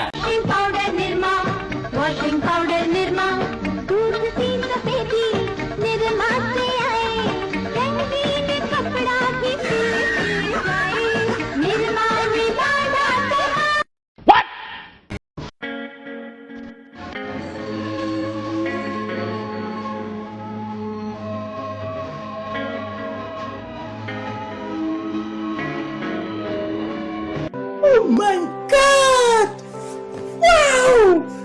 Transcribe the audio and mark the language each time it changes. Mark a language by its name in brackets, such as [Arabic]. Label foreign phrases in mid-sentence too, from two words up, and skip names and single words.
[English] Washing powder [Hindi] Nirma [English] Washing powder [Hindi] Nirma दूध सी सफेदी Nirma से आए रंगीन कपड़ा भी सिल जाए Nirma मिला जाता [English] oh my god wow